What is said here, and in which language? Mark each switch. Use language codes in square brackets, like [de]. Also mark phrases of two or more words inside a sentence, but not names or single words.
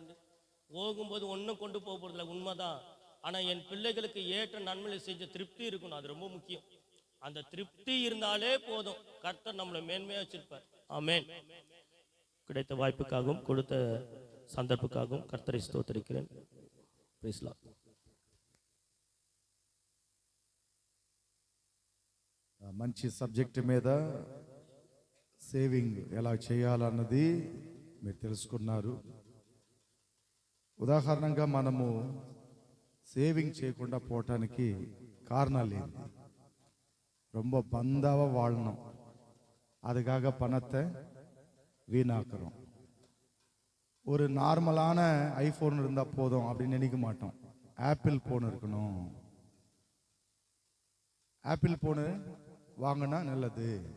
[ta] போகும்போது ஒன்றும் கொண்டு போகிறதில்ல, உண்மைதான். ஆனா என் பிள்ளைகளுக்கு ஏற்ற நன்மையை செஞ்ச திருப்தி இருக்கணும், அது ரொம்ப முக்கியம். அந்த திருப்தி இருந்தாலே போதும், கர்த்தர் நம்மளை மேன்மையா வச்சிருப்பார். ஆமென். கிடைத்த வாய்ப்புக்காகவும் கொடுத்த சந்தர்ப்புக்காகவும் கர்த்தரை ஸ்தோத்திரிக்கிறேன். [en] Praise Lord. [te] మంచి సబ్జెక్ట్ మీద సేవింగ్ ఎలా చేయాలన్నది మీరు తెలుసుకున్నారు. ఉదాహరణంగా మనము సేవింగ్ చేయకుండా పోవటానికి కారణాలు ఏంటి? [ta] ரொம்ப பந்தாவா வாழணும், அதுக்காக பணத்தை வீணாக்குறோம். ஒரு நார்மலான ஐஃபோன் இருந்தால் போதும் அப்படின்னு நினைக்க மாட்டோம். ஆப்பிள் ஃபோன் இருக்கணும், ஆப்பிள் ஃபோனு வாங்கினா நல்லது.